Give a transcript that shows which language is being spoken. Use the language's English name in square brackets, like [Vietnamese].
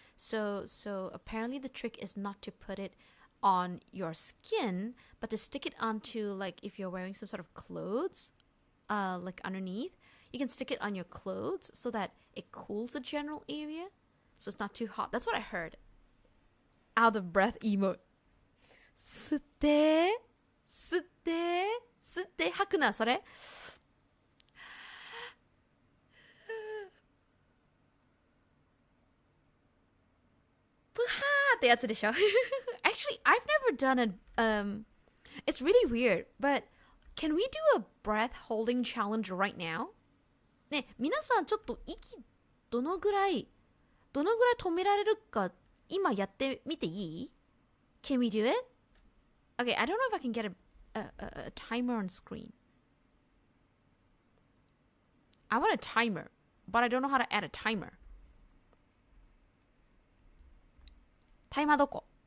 [English] So apparently the trick is not to put it on your skin, but to stick it onto, like, if you're wearing some sort of clothes, like underneath, you can stick it on your clothes so that it cools the general area, so it's not too hot. That's what I heard. Out of breath emote. [Japanese] 吸って吸って吸って吐くなそれ。プハーってやつでしょ。 [English] Actually, I've never done a it's really weird, but can we do a breath holding challenge right now? [Japanese] ね、皆さんちょっと息どのぐらい止められるか今やってみていい？ [English] Can we do it? Okay, I don't know if I can get a timer on screen. I want a timer, but I don't know how to add a timer. [Japanese] タイマーどこ？